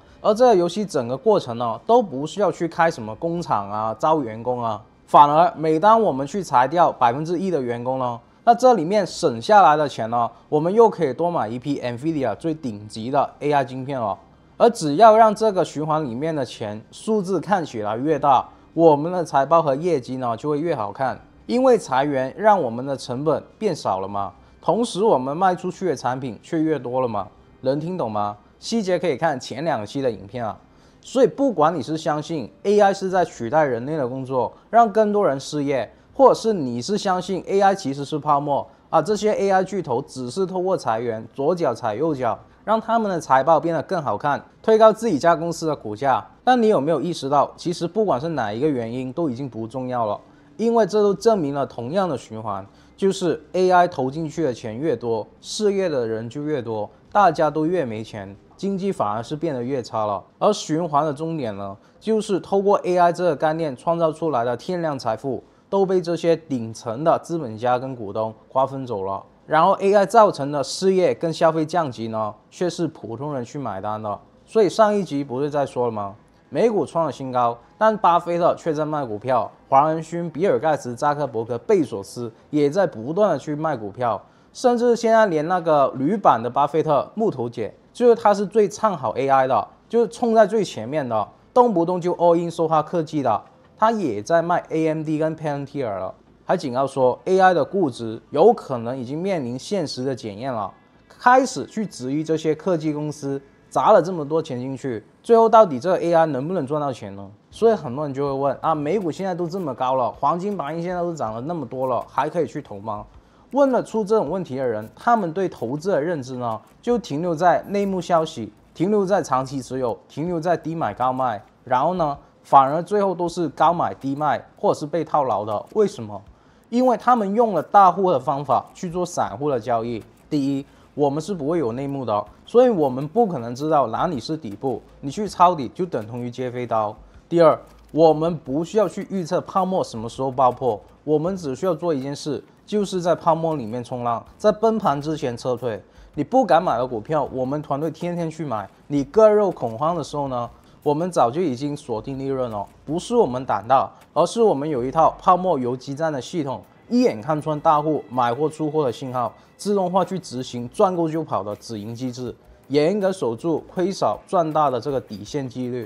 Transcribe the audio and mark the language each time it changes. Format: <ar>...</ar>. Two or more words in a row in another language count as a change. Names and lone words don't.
<zh>而這個遊戲整個過程呢，都不需要去開什麼工廠啊、招員工啊，反而每當我們去裁掉1%的員工呢，那這裡面省下來的錢呢，我們又可以多買一批 NVIDIA 最頂級的 AI 晶片了。而只要讓這個循環裡面的錢數字看起來越大，我們的財報和業績呢就會越好看。因為裁員讓我們的成本變少了嘛，同時我們賣出去的產品卻越多了嘛。能聽懂嗎？細節可以看前2期的影片啊。所以不管你是相信 AI 是在取代人類的工作，讓更多人失業，或者是你是相信 AI 其實是泡沫啊，這些 AI 巨頭只是透過裁員左腳踩右腳，讓他們的財報變得更好看，推高自己家公司的股價。但你有沒有意識到，其實不管是哪一個原因都已經不重要了，因為這都證明了同樣的循環，就是 AI 投進去的錢越多，失業的人就越多，大家都越沒錢，經濟反而是變得越差了。而循環的終點呢，就是透過 AI 這個概念創造出來的天量財富都被這些頂層的資本家跟股東瓜分走了，然後 AI 造成的失業跟消費降級呢，卻是普通人去買單的。所以上一集不是在說了嗎？美股創了新高，但巴菲特卻在賣股票，黃仁勳、比爾蓋茨、扎克伯格、貝索斯也在不斷的去賣股票，甚至現在連那個鋁板的巴菲特木頭姐，就是他是最唱好 AI 的，就是衝在最前面的，動不動就</zh> <en>all in</en> <zh>說他科技的。他也在賣 AMD 跟 Palantir 了，還警告說 AI 的估值有可能已經面臨現實的檢驗了，開始去質疑這些科技公司砸了這麼多錢進去，最後到底這個 AI 能不能賺到錢呢？所以很多人就會問啊，美股現在都這麼高了，黃金白銀現在都漲了那麼多了，還可以去投嗎？問了出這種問題的人，他們對投資的認知呢，就停留在內幕消息，停留在長期持有，停留在低買高賣，然後呢，反而最後都是高買低賣，或者是被套牢的。為什麼？因為他們用了大戶的方法去做散戶的交易。第一，我們是不會有內幕的，所以我们不可能知道哪裡是底部，你去抄底就等同於接飛刀。第二，我們不需要去預測泡沫什麼時候爆破，我們只需要做一件事，就是在泡沫裡面衝浪，在崩盤之前撤退。你不敢買的股票，我們團隊天天去買。你割肉恐慌的時候呢，我們早就已經鎖定利潤了，不是我們膽大，而是我們有一套泡沫游擊戰的系統，一眼看穿大戶買貨出貨的信號，自動化去執行賺夠就跑的止盈機制，嚴格守住虧少賺大的這個底線紀律。</zh>